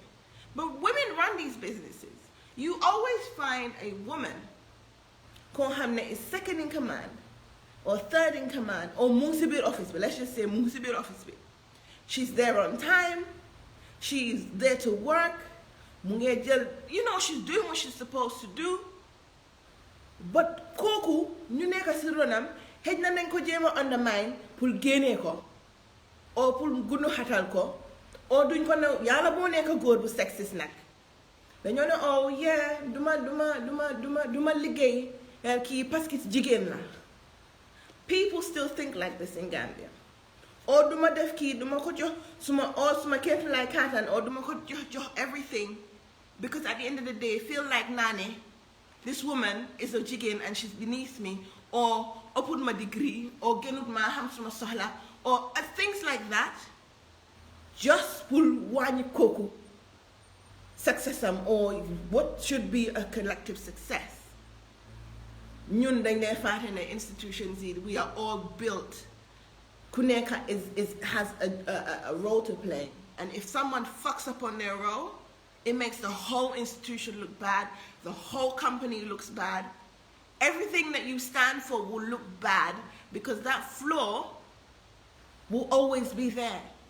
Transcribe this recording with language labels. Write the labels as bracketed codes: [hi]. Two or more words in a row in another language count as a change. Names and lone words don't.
[en] But women run these businesses. You always find a woman who is second in command, or third in command, or Musibir office, but let's just say Musibir office. She's there on time, she's there to work, you know, she's doing what she's supposed to do. [wo] But Koku, ñu nekk ci ronam, xej na nañ ko jéema undermine pour génné ko, or pour gunu xatal ko, or duñ ko ne yàlla boo nekk góor bu sexist nag. Dañoo ne [en] oh yeah [wo] duma liggéey kii [fr] parce que [wo] jigéen la. [en] People still think like this in Gambia. [wo] Or duma def kii duma ko jox suma képp lay katan, or duma ko jox everything, [en] because at the end of the day feel like [wo] nane [en] this woman is a [wo] jigéen [en] and she's beneath me, [wo] or ëpput ma degree, or gënut ma xam suma soxla, [en] or things like that, just pour [wo] wàññi kooku [en] success or what should be a collective success. [wo] Ñun dañ lay fàtte ne institutions yi [en] we are all built. Kuneka has a role to play, and if someone fucks up on their role, it makes the whole institution look bad, the whole company looks bad, everything that you stand for will look bad, because that flaw will always be there.